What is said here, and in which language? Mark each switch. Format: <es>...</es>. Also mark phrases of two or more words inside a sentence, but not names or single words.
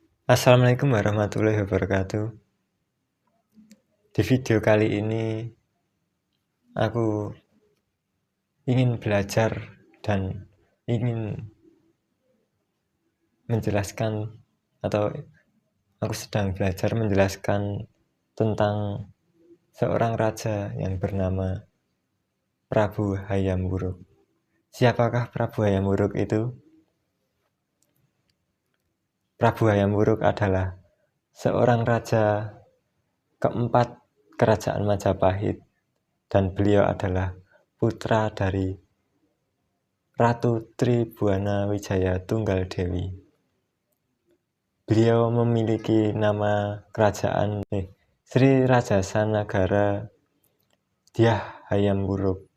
<ar>السلام عليكم ورحمة الله وبركاته.</ar> <id>Di video kali ini aku ingin belajar dan ingin menjelaskan atau aku sedang belajar menjelaskan tentang seorang raja yang bernama Prabu Hayam Wuruk. Siapakah Prabu Hayam Wuruk itu? Prabu Hayam Wuruk adalah seorang raja keempat Kerajaan Majapahit dan beliau adalah putra dari Ratu Tribhuwana Wijaya Tunggaldewi. Beliau memiliki nama kerajaan Sri Rajasa Nagara Dyah Hayam Wuruk.</id>